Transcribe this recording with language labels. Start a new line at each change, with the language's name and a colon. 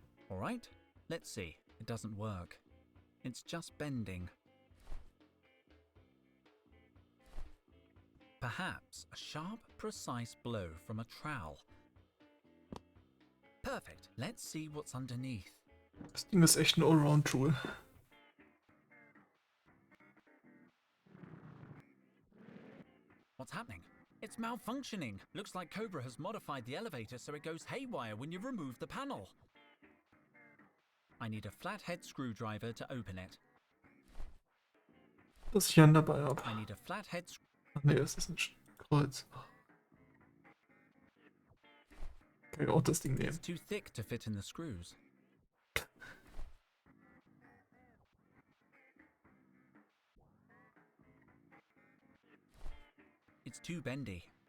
English: Alright, let's see. It doesn't work. It's just bending. Perhaps a sharp, precise blow from a trowel. Perfect. Let's see what's underneath.
German: Das Ding ist echt ein Allround-Tool.
English: What's happening? It's malfunctioning. Looks like Cobra has modified the elevator so it goes haywire when you remove the panel. I need a flathead screwdriver to open it.
German: Das ich hier dabei habe.
English: I need a flathead
German: Ach nee, das ist ein Kreuz. Kann ich auch das Ding nehmen.
English: It's too thick to fit in the screws. It's too bendy.